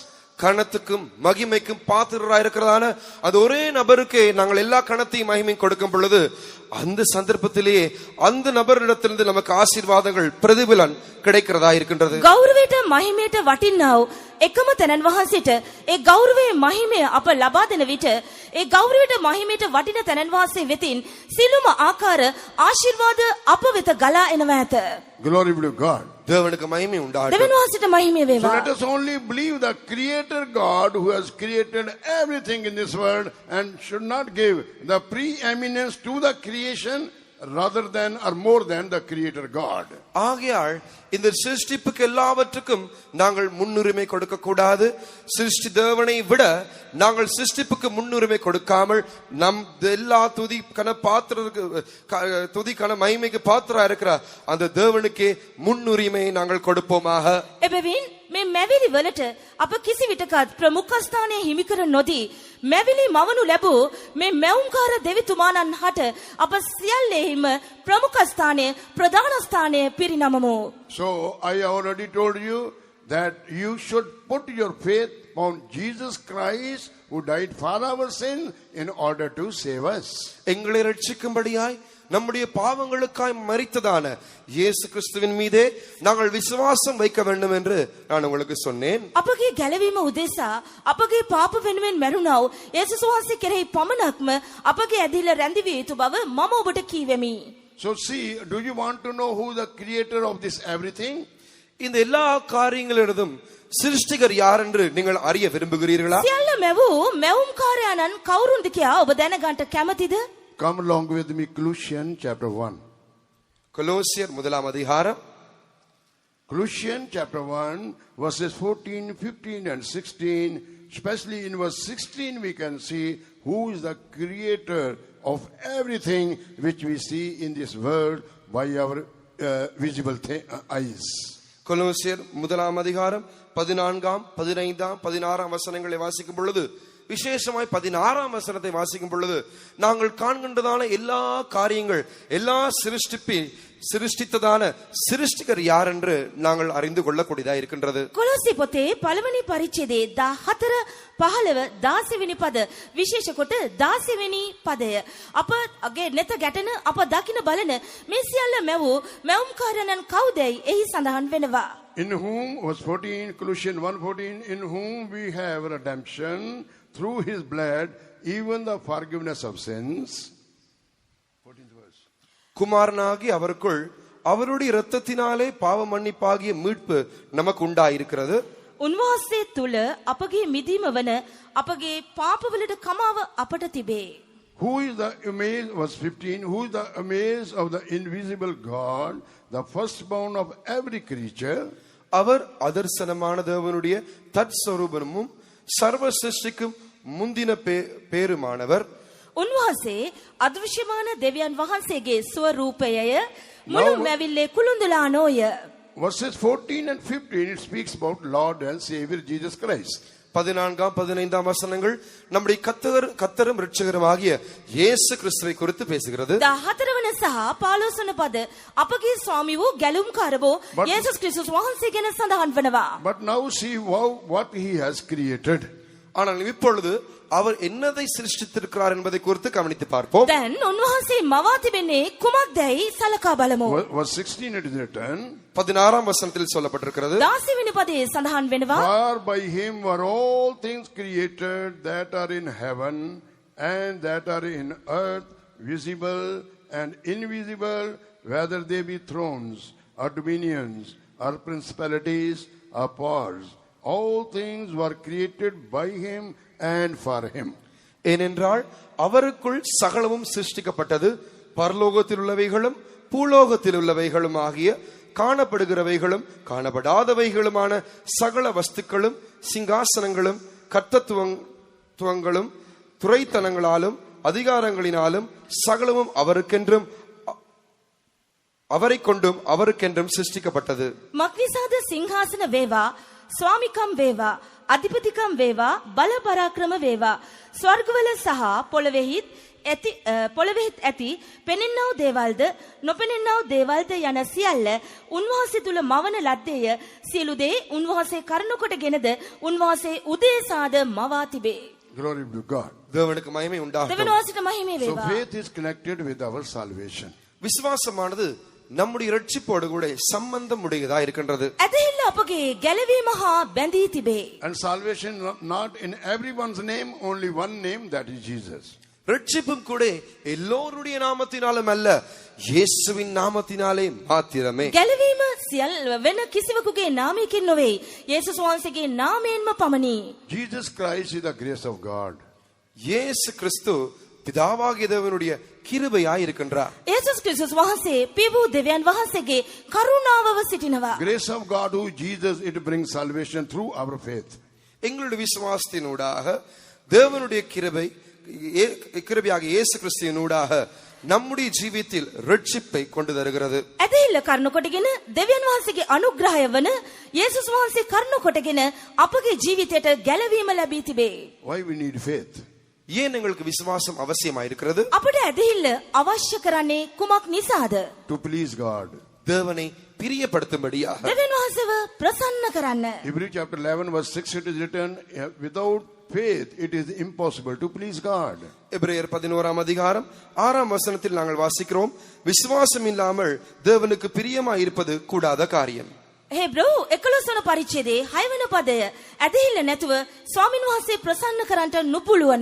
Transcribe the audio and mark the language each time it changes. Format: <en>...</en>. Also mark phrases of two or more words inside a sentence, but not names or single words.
<ta>கணத்துக்கும் மகிமைக்கும் பாத்திரராய் இருக்கிறதான அது ஒரே நபருக்கு நாங்கள் எல்லா கணத்தையும் மகிமையும் கொடுக்கும் பொழுது அந்த சந்தர்ப்பத்திலேயே அந்த நபரிடத்திலிருந்து நமக்கு ஆசீர்வாதங்கள் பிரதிபலன் கிடைக்கிறதா இருக்கின்றது.</ta> <si>ගෞරවයට මහිමයට වටින්නාව එකම තැනන් වහන්සේට ඒ ගෞරවයේ මහිමය අප ලබා දෙන විට ඒ ගෞරවයට මහිමයට වටින තැනන් වහන්සේ වෙතින් සිළුම ආකාර ආශිර්වාද අප වෙත ගලා එනවා ඇත.</si> <en>Glory be to God.</en> <ta>தேவனுக்கு மகிமை உண்டாகட்டும்.</ta> <si>දෙවියන් වහන්සේට මහිමය</si> <en>So</en> <si>වේවා.</si> <en>let us only believe the creator God who has created everything in this world and should not give the preeminence to the creation rather than or more than the creator God.</en> <ta>ஆகையால் இந்த சிருஷ்டிப்புக்கு எல்லாவற்றுக்கும் நாங்கள் முன்னுரிமை கொடுக்க கூடாது. சிருஷ்டி தேவனை விட நாங்கள் சிருஷ்டிப்புக்கு முன்னுரிமை கொடுக்காமல் நம் எல்லா துதி கன மகிமைக்கு பாத்திரா இருக்கிற அந்த தேவனுக்கே முன்னுரிமை நாங்கள் கொடுப்போமாக.</ta> <si>එබැවින් මේ මැවිලි වලට අප කිසි විටකත් ප්‍රමුඛ ස්ථානයේ හිමි කර නොදී මැවිලි මවනු ලැබූ මේ මැවුම්කාර දෙවිතුමාණන් හට අප සියල්ලෙහිම ප්‍රමුඛ ස්ථානය ප්‍රධාන ස්ථානය පිරිනමමු.</si> <en>So I already told you that you should put your faith on Jesus Christ who died for our sin in order to save us.</en> <ta>எங்களை ரட்சிக்கும்படியாய் நம்முடைய பாவங்களுக்காய் மரித்ததான இயேசு கிறிஸ்துவின் மீதே நாங்கள் விசுவாசம் வைக்க வேண்டும் என்று நான் உங்களுக்கு சொன்னேன்.</ta> <si>අපගේ ගැලවීම උදෙසා අපගේ පාප වෙනුවෙන් මැරුණා වූ යේසුස් වහන්සේ කෙරෙහි පමණක්ම අපගේ ඇදහිල්ල රැඳිවිය යුතු බව මම ඔබට කීවෙමි.</si> <en>So see, do you want to know who the creator of this everything?</en> <ta>இந்த எல்லா காரியங்களிலும் சிருஷ்டிகர் யார் என்று நீங்கள் அறிய விரும்புகிறீர்களா?</ta> <si>සියල්ල මැවූ මැවුම්කාරයාණන් කවුරුන්ද කියා ඔබ දැනගන්න කැමතිද?</si> <en>Come along with me, Colossians chapter 1.</en> <ta>கொலோசியர் 1 அதிகாரம்,</ta> <en>Colossians chapter 1, verses 14, 15 and 16. Especially in verse 16 we can see who is the creator of everything which we see in this world by our visible eyes.</en> <ta>கொலோசியர் 1 அதிகாரம் 14, 15, 16 வசனங்களை வாசிக்கும் பொழுது, விசேஷமாய் 16 வசனத்தை வாசிக்கும் பொழுது, நாங்கள் காண்கின்றதான எல்லா காரியங்கள், எல்லா சிருஷ்டித்ததான சிருஷ்டிகர் யார் என்று நாங்கள் அறிந்து கொள்ளக்கூடியதா இருக்கின்றது.</ta> <si>කොලොස්සේ පොතේ පළවෙනි පරිච්ඡේදයේ 14, 15, 16 වෙනි පද විශේෂ කොට 16 වෙනි පදය අපගේ නෙත ගැටෙන අප දකින බලන මේ සියල්ල මැවූ මැවුම්කාරයන් කවුදයි එහි සඳහන් වෙනවා.</si> <en>In whom, verse 14, Colossians 1:14, in whom we have redemption through his blood, even the forgiveness of sins. 14th verse.</en> <ta>குமாரனாகி அவருக்குள் அவருடைய இரத்தத்தினாலே பாவ மன்னிப்பாகிய மீட்பு நமக்கு உண்டாயிருக்கிறது.</ta> <si>උන්වහන්සේ තුල අපගේ මිදීම වන අපගේ පාපවලට කමාව අපට තිබේ.</si> <en>Who is the image, verse 15, who is the image of the invisible God, the firstborn of every creature.</en> <ta>அவர் அதர்சனமான தேவனுடைய தற்ஸ்வரூபமும் சர்வ சிருஷ்டிக்கும் முந்தின பேருமானவர்.</ta> <si>උන්වහන්සේ අදෘශ්‍යමාන දෙවියන් වහන්සේගේ ස්වරූපයය මුළු මැවිල්ලේ කුළුඳුලා නොය.</si> <en>Verses 14 and 15, it speaks about Lord and Savior Jesus Christ.</en> <ta>14, 15 வசனங்கள் நம்முடைய கர்த்தரும் இரட்சகரும் ஆகிய இயேசு கிறிஸ்துவை குறித்து பேசுகிறது.</ta> <si>14 වන සහ 15 වන පද අපගේ ස්වාමී වූ ගැලුම්කාර වූ යේසුස් ක්‍රිස්තුස් වහන්සේ ගැන සඳහන් වෙනවා.</si> <en>But now see what he has created.</en> <ta>ஆனால் இப்பொழுது அவர் என்னதை சிருஷ்டித்திருக்கிறார் என்பதை குறித்து கவனித்து பார்ப்போம்.</ta> <si>දැන් උන්වහන්සේ මවා තිබෙන්නේ කුමක්දයි සලකා බලමු.</si> <en>Verse 16 it is written,</en> <ta>16 වசனத்தில் சொல்லப்பட்டிருக்கிறது.</ta> <si>16 වෙනි පදයේ සඳහන් වෙනවා.</si> <en>For by him were all things created that are in heaven and that are in earth, visible and invisible, whether they be thrones or dominions or principalities or powers. All things were created by him and for him.</en> <ta>ஏனென்றால் அவருக்குள் சகலமும் சிருஷ்டிக்கப்பட்டது, பரலோகத்தில் உள்ளவைகளும் பூலோகத்தில் உள்ளவைகளும் ஆகிய காணப்படுகிறவைகளும் காணப்படாதவைகளுமான சகல வஸ்துக்களும் சிங்காசனங்களும் கர்த்தத்துவங்களும் துரைத்தனங்களாலும் அதிகாரங்களினாலும் சகலமும் அவருக்கென்றும் அவரை கொண்டும் அவருக்கென்றும் சிருஷ்டிக்கப்பட்டது.</ta> <si>මක්නිසාද සිංහාසන වේවා, ස්වාමිකම් වේවා, අධිපතිකම් වේවා, බල පරාක්‍රම වේවා, ස්වර්ගවල සහ පොළොවෙහිත් ඇති පෙනෙන්නව දේවල්ද නොපෙනෙන්නව දේවල්ද යන සියල්ල උන්වහන්සේ තුල මවන ලද්දේය. සියලු දේ උන්වහන්සේ කරුණාකොටගෙනද උන්වහන්සේ උදේසාද මවා තිබේ.</si> <en>Glory be to God.</en> <ta>தேவனுக்கு மகிமை உண்டாகட்டும்.</ta> <si>දෙවියන්ට මහිමේ</si> <en>So</en> <si>වේවා.</si> <en>faith is connected with our salvation.</en> <ta>விசுவாசமானது நம்முடைய இரட்சிப்போடு கூட சம்பந்தம் உடையதா இருக்கின்றது.</ta> <si>ඇදහිල්ල අපගේ ගැලවීම හා බැඳී තිබේ.</si> <en>And salvation not in everyone's name, only one name, that is Jesus.</en> <ta>இரட்சிப்பும் கூட எல்லோருடைய நாமத்தினாலும் அல்ல, இயேசுவின் நாமத்தினாலே மாத்திரமே.</ta> <si>ගැලවීම සියල්ල වෙන කිසිවෙකුගේ නාමයකින් නොවේ, යේසුස් වහන්සේගේ නාමයෙන්ම පමණි.</si> <en>Jesus Christ is the grace of God.</en> <ta>இயேசு கிறிஸ்து பிதாவாகிய தேவனுடைய கிருபையாய் இருக்கின்றார்.</ta> <si>යේසුස් ක්‍රිස්තුස් වහන්සේ පියවූ දෙවියන් වහන්සේගේ කරුණාවව සිටිනවා.</si> <en>Grace of God who Jesus, it brings salvation through our faith.</en> <ta>எங்களுடைய விசுவாசத்தினூடாக தேவனுடைய கிருபையாகிய இயேசு கிறிஸ்துவினூடாக நம்முடைய ஜீவியத்தில் இரட்சிப்பை கொண்டு வருகிறது.</ta> <si>ඇදහිල්ල කරුණ කොටගෙන දෙවියන් වහන්සේගේ අනුග්‍රහය වන යේසුස් වහන්සේ කරුණ කොටගෙන අපගේ ජීවිතයට ගැලවීම ලැබී තිබේ.</si> <en>Why we need faith?</en> <ta>ஏன் எங்களுக்கு விசுவாசம் அவசியமாய் இருக்கிறது?</ta> <si>අපට ඇදහිල්ල අවශ්‍ය කරන්නේ කුමක් නිසාද?</si> <en>To please God.</en> <ta>தேவனை பிரியப்படுத்தும்படியாக</ta> <si>දෙවියන් වහන්සේව ප්‍රසන්න කරන්න.</si> <en>Hebrews chapter 11 verse 6 it is written, without faith it is impossible to please God.</en> <ta>எபிரேயர் 11ஆம் அதிகாரம் 6ஆம் வசனத்தில் நாங்கள் வாசிக்கிறோம், விசுவாசம் இல்லாமல் தேவனுக்கு பிரியமாய் இருப்பது கூடாத காரியம்.</ta> <si>හෙබ්‍රව් 11 වන පරිච්ඡේදයේ 6 වෙනි පදය ඇදහිල්ල නැතුව ස්වාමින් වහන්සේ ප්‍රසන්න කරන්නට නුපුළුවන.</si>